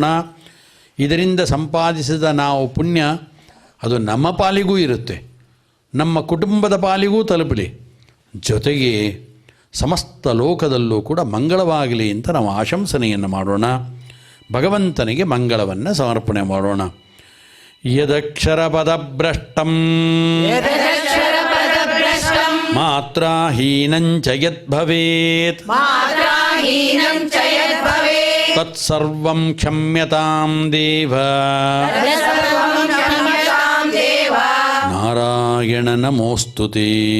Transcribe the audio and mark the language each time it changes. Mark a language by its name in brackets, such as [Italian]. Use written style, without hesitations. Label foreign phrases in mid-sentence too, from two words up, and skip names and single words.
[Kannada] ಇದರಿಂದ ಸಂಪಾದಿಸಿದ ನಾವು ಪುಣ್ಯ ಅದು ನಮ್ಮ ಪಾಲಿಗೂ ಇರುತ್ತೆ, ನಮ್ಮ ಕುಟುಂಬದ ಪಾಲಿಗೂ ತಲುಪಲಿ, ಜೊತೆಗೆ ಸಮಸ್ತ ಲೋಕದಲ್ಲೂ ಕೂಡ ಮಂಗಳವಾಗಲಿ ಅಂತ ನಾವು ಆಶಂಸನೆಯನ್ನು ಮಾಡೋಣ. ಭಗವಂತನಿಗೆ ಮಂಗಳವನ್ನು ಸಮರ್ಪಣೆ ಮಾಡೋಣ. [Sanskrit] ಯದಕ್ಷರಪದಭ್ರಷ್ಟಂ यदक्षरपदभ्रष्टं ಮಾತ್ರಾಹೀನಂಚ ಯದ್ಭವೇತ್ मात्राहीनं च यद्भवेत् ತತ್ಸರ್ವಂ ಕ್ಷಮ್ಯತಾಂ ದೇವ. तत्सर्वं क्षम्यतां देव ನಾರಾಯಣ ನಮೋಸ್ತುತೇ.